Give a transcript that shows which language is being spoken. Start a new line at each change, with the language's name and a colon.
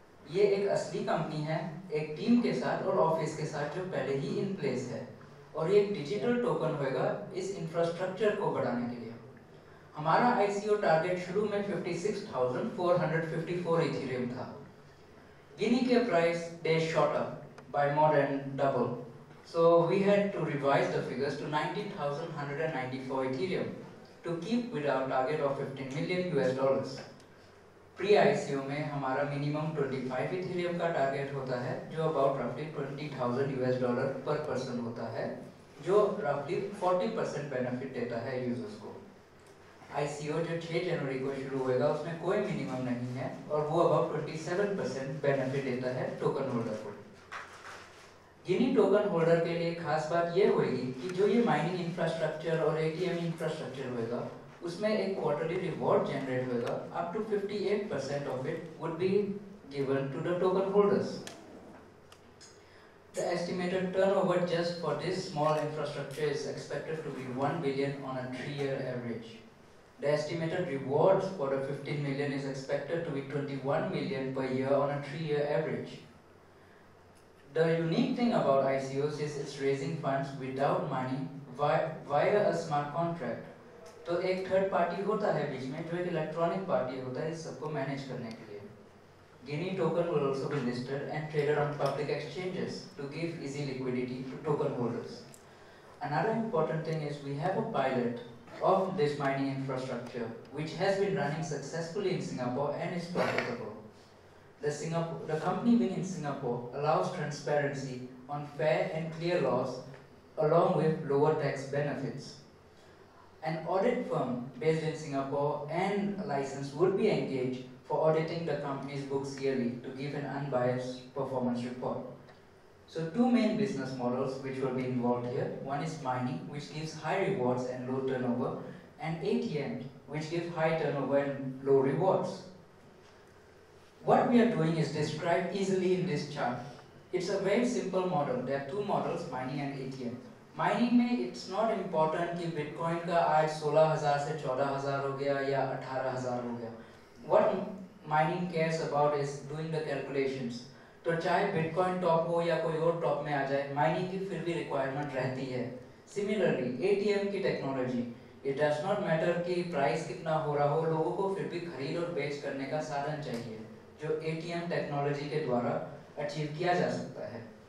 Hindi: ये एक असली कंपनी है, एक टीम के साथ और ऑफिस के साथ जो पहले ही इन प्लेस है, और ये डिजिटल टोकन होएगा इस इंफ्रास्ट्रक्चर को बढ़ाने के लिए। हमारा आईसीओ टारगेट शुरू में 56,454 इथेरियम था।
English: गिनी के price they shot up by more than double, so we had to revise the figures to 19,194 Ethereum to keep with our target of $15 million।
Hindi: Pre ICO में हमारा मिनिमम 25 इथेरियम का target होता है, जो अबाउट रफली $20,000 पर पर्सन होता है, जो रफली 40% बेनिफिट देता है यूजर्स को। ICO जो 6 जनवरी को शुरू होएगा उसमें कोई मिनिमम नहीं है और वो अबाउट 27% बेनिफिट देता है टोकन होल्डर को। गिनी टोकन होल्डर के लिए खास बात ये होगी कि जो ये माइनिंग इंफ्रास्ट्रक्चर और ATM इंफ्रास्ट्रक्चर होएगा उसमें एक क्वार्टरली रिवॉर्ड जनरेट होएगा,
English: Up to 58% of it would be given to the token holders. The estimated turnover just for this small infrastructure is expected to be 1 billion on a 3-year average. The estimated rewards for the 15 million is expected to be 21 million per year on a 3-year average. The unique thing about ICOs is it's raising funds without money via a smart contract.
Hindi: तो एक third party होता है बीच में जो एक electronic party होता है इस सबको मैनेज करने के लिए।
English: Guinea token will also be listed and traded on public exchanges to give easy liquidity to token holders. Another important thing is we have a pilot of this mining infrastructure which has been running successfully in Singapore and is profitable. The company being in Singapore allows transparency on fair and clear laws along with lower tax benefits. An audit firm based in Singapore and licensed would be engaged for auditing the company's books yearly to give an unbiased performance report. So 2 main business models which will be involved here. One is mining, which gives high rewards and low turnover, and ATM, which gives high turnover and low rewards. What we are doing is described easily in this chart. It's a very simple model. There are 2 models, mining and ATM.
Hindi: Mining में
English: it's not important
Hindi: कि Bitcoin का आज 16,000 से 14,000 हो गया या 18,000 हो गया.
English: What mining cares about is doing the calculations.
Hindi: तो चाहे Bitcoin टॉप हो या कोई और टॉप में आ जाए, माइनिंग की फिर भी रिक्वायरमेंट रहती है. Similarly, ATM की technology,
English: it does not matter
Hindi: कि प्राइस कितना हो रहा हो, लोगों को फिर भी खरीद और बेच करने का साधन चाहिए, जो ATM टेक्नोलॉजी के द्वारा अचीव किया जा सकता है.